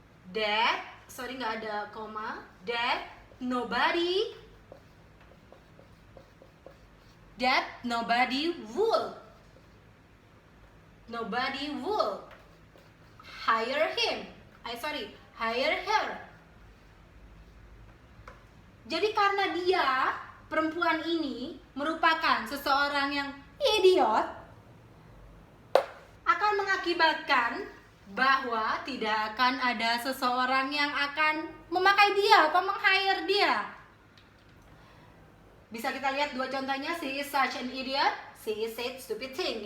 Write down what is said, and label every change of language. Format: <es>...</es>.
<en>That, sorry</en> <id>nggak ada koma.</id> <en>That nobody that nobody would hire her.</en> <id>Jadi karena dia, perempuan ini merupakan seseorang yang idiot, akan mengakibatkan bahwa tidak akan ada seseorang yang akan memakai dia atau meng-hire dia. Bisa kita lihat dua contohnya,</id> <en>she is such an idiot, she is said stupid thing.</en>